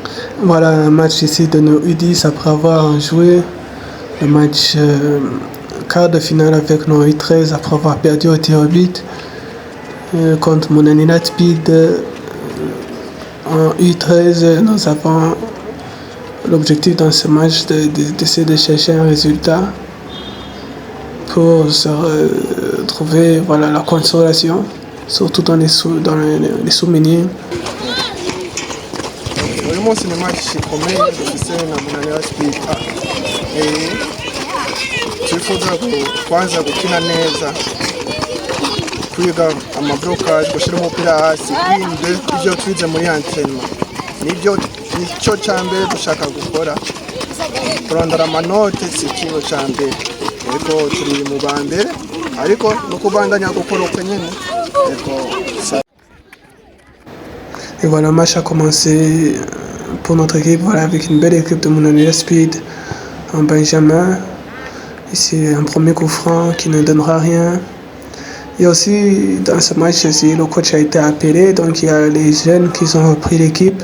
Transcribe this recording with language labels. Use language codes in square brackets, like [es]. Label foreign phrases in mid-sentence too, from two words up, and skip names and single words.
[fr] Voilà un match ici de nos U10 après avoir joué le match quart de finale avec nos U13 après avoir perdu au tir au but contre mon Anina Speed en U13. Nous avons l'objectif dans ce match d'essayer de chercher un résultat pour se trouver voilà, la consolation, surtout dans les souvenirs. [rn] uyu munsi ni match ikomeye dufise na Munanira Speed twifuza kwanza gukina neza, kwiga amablocage, gushyira umupira hasi, kwinde ibyo twize muri entraînement, nicyo cya mbere dushaka gukora. Kurondera amanote si ikintu cya mbere, ariko turi mu ba mbere, ariko no kubandanya gukora uko nyine. [fr] Et voilà, le match a commencé pour notre équipe, voilà, avec une belle équipe de Munanira Speed en Benjamin. Ici, un premier coup franc qui ne donnera rien. Et aussi, dans ce match, le coach a été appelé, donc il y a les jeunes qui ont repris l'équipe.